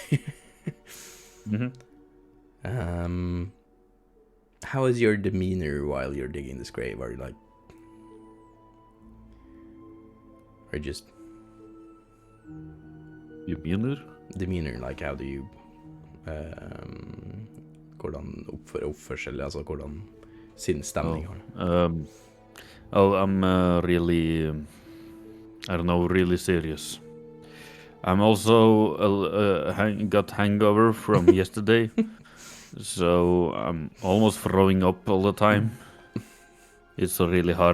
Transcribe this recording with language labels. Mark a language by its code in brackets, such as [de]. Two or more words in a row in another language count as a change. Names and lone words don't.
[en] How is your demeanor while you're digging this grave? Are you like, or just demeanor, like how do you [no] hvordan oppførsel, altså hvordan sinnsstemning har du? [en] I'm really, I don't know, really serious. I'm also got hangover from yesterday, so I'm almost throwing up all the time. It's really hard.